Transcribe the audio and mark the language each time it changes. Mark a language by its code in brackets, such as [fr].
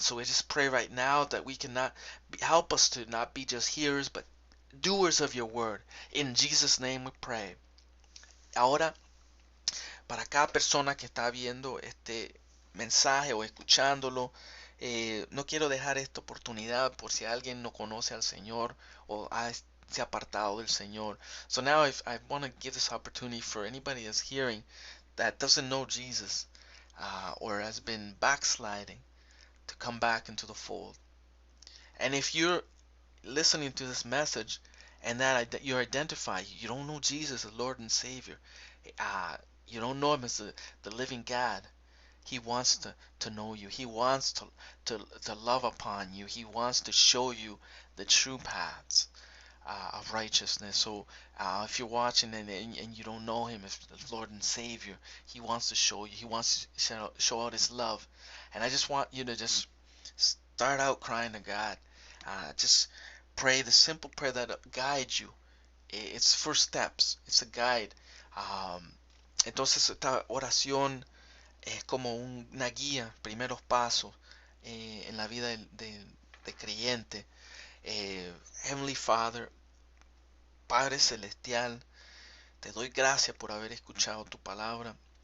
[en] So we just pray right now that we cannot help us to not be just hearers, but doers of your word. In Jesus' name we pray. Ahora, para cada persona que está viendo este mensaje o escuchándolo, no quiero dejar esta oportunidad por si alguien no conoce al Señor o se ha apartado del Señor. So now I want to give this opportunity for anybody that's hearing that doesn't know Jesus, or has been backsliding, to come back into the fold. And if you're listening to this message and that you identify, you don't know Jesus as Lord and Savior, you don't know Him as the living God, He wants to know you. He wants to love upon you. He wants to show you the true paths. of righteousness. So if you're watching and you don't know him as Lord and Savior, he wants to show you. He wants to show out his love. And I just want you to just start out crying to God. Just pray the simple prayer that guides you. It's first steps. It's a guide. [es] Um, entonces esta oración es como una guía, primeros pasos en la vida de creyente. [en] Heavenly Father, [es] Padre Celestial, te doy gracias por haber escuchado tu palabra.